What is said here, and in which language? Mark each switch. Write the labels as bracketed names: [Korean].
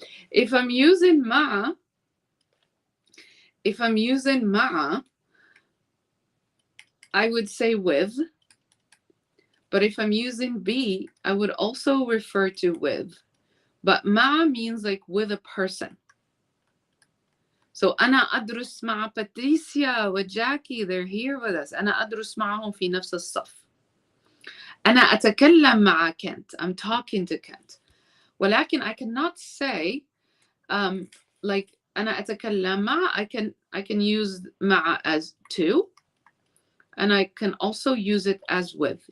[English] If I'm using ma'a, I would say with. But if I'm using be, I would also refer to with. But ma means like with a person. [Arabic] So أنا أدرس مع Patricia وجاكي. [English] They're here with us. [Arabic] أنا أدرس معهم في نفس الصف. أنا أتكلم مع Kent. [English] I'm talking to Kent. [Arabic] ولكن [English] I cannot say like [Arabic] أنا أتكلم مع. [English] I can use مع as to. And I can also use it as with.